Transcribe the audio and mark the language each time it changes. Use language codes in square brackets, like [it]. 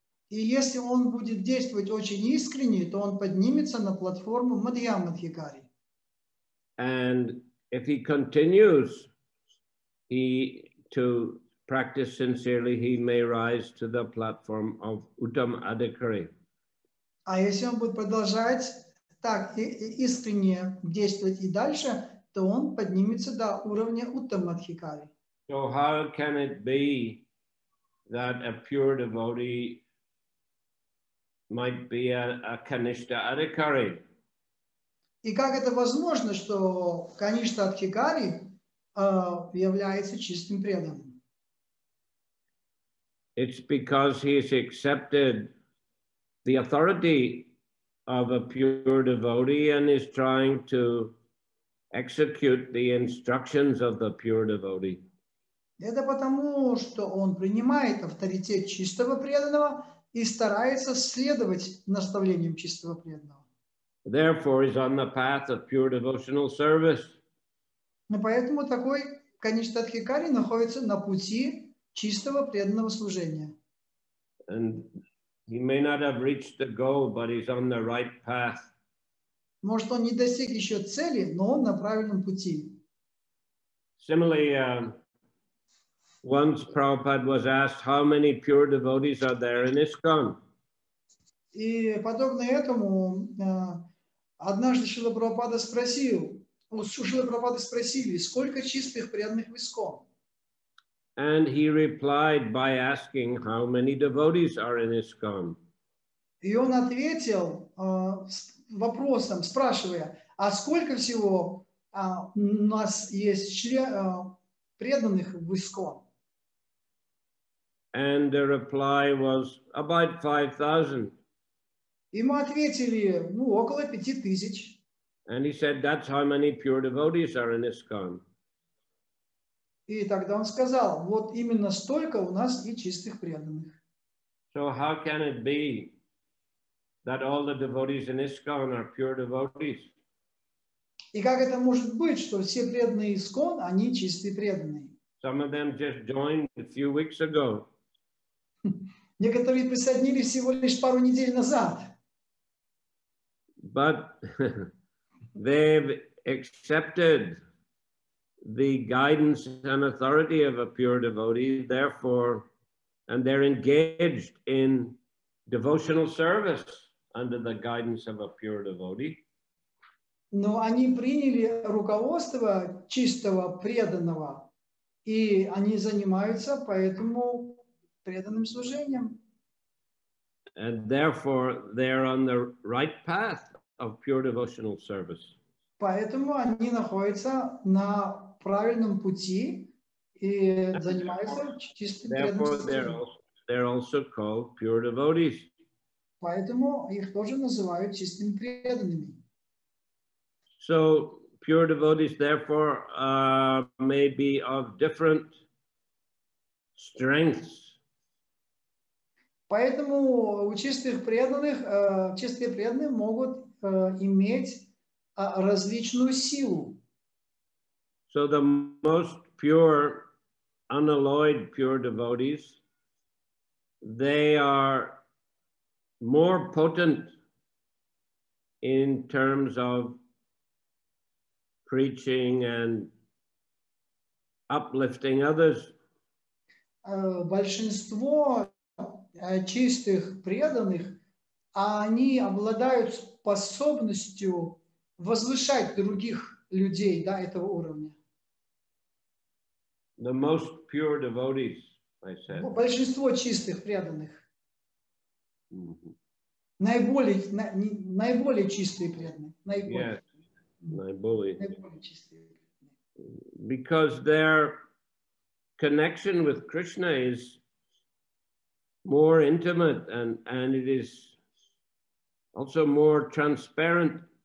[ru] И если он будет действовать очень искренне, то он поднимется на платформу Мадьям Адхикари. [en] And if he continues to practice sincerely, he may rise to the platform of Uttam Adhikari. [ru] А если он будет продолжать так искренне действовать и дальше, то он поднимется до уровня Уттам Адхикари. [en] So how can it be that a pure devotee might be a Kanishta Adhikari? [ru] И как это возможно, что Каништа Адхикари является чистым преданным? [en] It's because he has accepted the authority of a pure devotee and is trying to execute the instructions of the pure devotee. [ru] Это потому, что он принимает авторитет чистого преданного и старается следовать наставлениям чистого преданного. [en] Therefore, he's on the path of pure devotional service. [ru] Но поэтому такой Каништа Адхикари находится на пути чистого преданного служения. [en] And he may not have reached the goal, but he's on the right path. [ru] Может, он не достиг еще цели, но он на правильном пути. [en] Similarly, once Prabhupada was asked how many pure devotees are there in ISKCON. [ru] И подобно этому однажды Шрила Прабхупада спросил, у Шрила Прабхупады спросили, сколько чистых преданных в ISKCON? [en] And he replied by asking how many devotees are in ISKCON. [ru] И он ответил вопросом, спрашивая, а сколько всего у нас есть преданных в ISKCON? [en] And the reply was about 5,000. [ru] Ему ответили, около 5,000. [en] And he said, that's how many pure devotees are in ISKCON. [ru] И тогда он сказал, вот именно столько у нас и чистых преданных. [en] So how can it be that all the devotees in ISKCON are pure devotees? [ru] И как это может быть, что все преданные ISKCON, они чистые преданные? [en] Some of them just joined a few weeks ago. [ru] Некоторые присоединились всего лишь пару недель назад. [en] but they've accepted the guidance and authority of a pure devotee, therefore, and they're engaged in devotional service under the guidance of a pure devotee. [ru] Но они приняли руководство чистого преданного, и они занимаются поэтому преданным служением. [en] And therefore, they're on the right path of pure devotional service. [ru] Поэтому они находятся на правильном пути и занимаются чистым преданным [en] Therefore, [ru] служением. [en] they're also called pure devotees. [ru] Поэтому их тоже называют чистыми преданными. [en] So pure devotees, therefore, may be of different strengths. [ru] Поэтому у чистых преданных, чистые преданные могут иметь различную силу. [en] So the most pure, unalloyed pure devotees, they are more potent in terms of preaching and uplifting others. [ru] Большинство чистых преданных, они обладают способностью возвышать других людей до этого уровня. [en] The most pure devotees, I said. [ru] Большинство чистых преданных. Mm-hmm. Наиболее чистые преданные. [en] Yes, naiboli. [ru] Наиболее чистые. [en] Because their connection with Krishna is more intimate and it is also more transparent.